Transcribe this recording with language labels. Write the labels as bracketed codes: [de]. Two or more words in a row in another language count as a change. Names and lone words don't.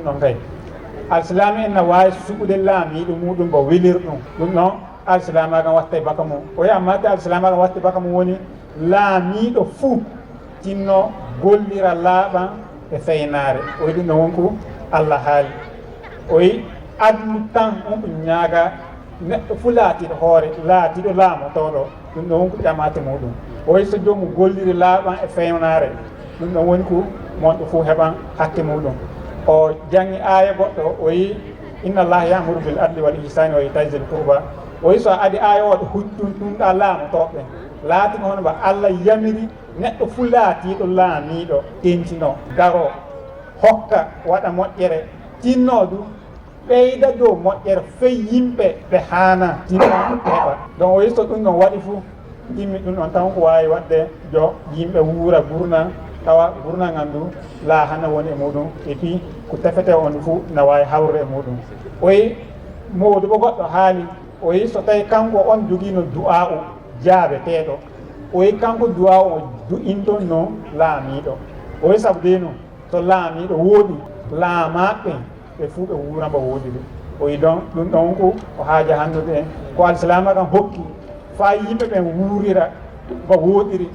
[ff] ɗon kay alsilami en na waawi suɓude laamiiɗo muɗum ba welir ɗum ɗon alsilamaga watta e baka mum o yi amma te alsilamaga watta e baka mum woni laamiiɗo fuu tinno gollira laaɓan e feynare o yi ɗum ɗon wonko allah haali o yi adlu tan on ɗum ñaaga neɗɗo fuu laatiɗo hoore laatiɗo laamu tawɗo ɗum ɗon wonko ƴamate muɗum o yi so jomum golliri laaɓan e fewnare ɗum ɗon woni ko monɗo fuu heɓan hakke muɗum o jangi aya goɗɗo o yi [ar] إن الله يأمر بالعدل والإحسان وإيتاء ذي القربى [ff] o yi so adi aya oɗo huccum ɗumɗa laamu toɓɓe laati hono ba allah yamiri neɗɗo fuu laatiɗo laamiɗo tentino daro hokka waɗa moƴƴere tinno du ɓeyda dow moƴƴere fey yimɓe ɓe haana tinno heɓa donc o yisto ɗum ɗon waɗi fuu timmi ɗum ɗon tan ko wawi waɗde jo yimɓe wuura gurna tawa gurnagal ndu laahana woni e muɗum [fr] et puis [ff] ko tefete on fuu na wawi hawrude e muɗum o yi mawdu ɓo goɗɗo haali o yi so tawi kanko on joguino du'a u jaabeteɗo o yi kanko du'a o du'inton no laamiɗo o yi saabu de no so laamiɗo woodi laamaɓe ɓe fuu ɓe wuuramba woodiri o yi donc ɗum ɗon ko o haaja hannude en ko alislama kan hokki fa yimɓe ɓen wuurira ba woodiri